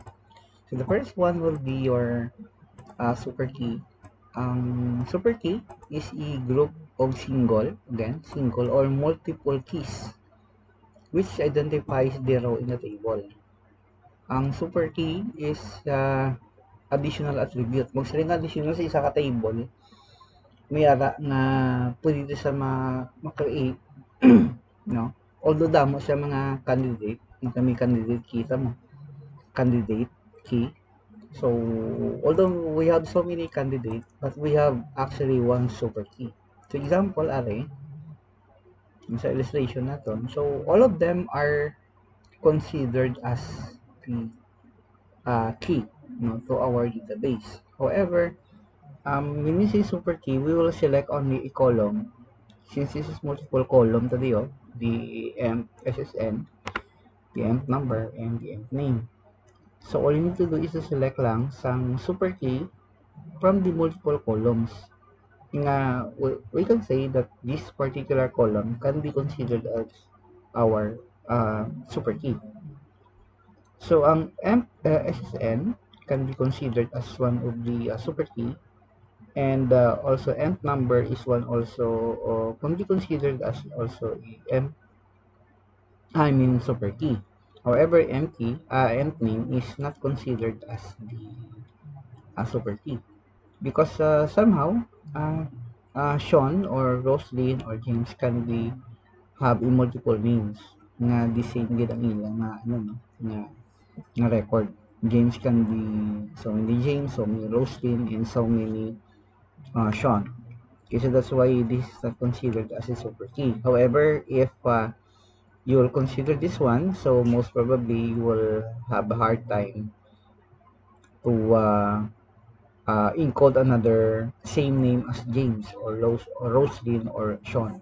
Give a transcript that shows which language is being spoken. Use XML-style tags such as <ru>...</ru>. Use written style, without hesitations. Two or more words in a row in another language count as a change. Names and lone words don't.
<en>So the first one will be your super key. Super key is a group of single or multiple keys which identifies the row in the table. Ang super key is additional attribute.</en> <hil>Mag additional sa isa ka table may ara nga pwede sa ma-create no, although damo siya mga candidate may candidate kita mo</hil> <en>candidate key. So although we have so many candidate but we have actually one super key. So example are</en> <hil>sa illustration naton,</hil> <en>so all of them are considered as the key, no, to our database. However, when we say super key, we will select only a column. Since this is multiple column tayo, the emp SSN, the emp number, and the emp name. So all you need to do is to select</en> <hil>lang sang</hil> <en>super key from the multiple columns. Nga, we can say that this particular column can be considered as our super key. So ang emp SSN can be considered as one of the super key, and also emp number is one also can be considered as also a super key. However, emp name is not considered as the super key because somehow uh, Sean or Roslyn or James can be have a multiple names nga the same</en> <hil>gid ang ilang nga ano no, nga record.</hil> <en>James can be so many James, so many Roslyn, and so many Sean. Okay, so that's why this is not considered as a super key. However, if you will consider this one, so most probably you will have a hard time to encode another same name as James or Roslyn or Sean.</en>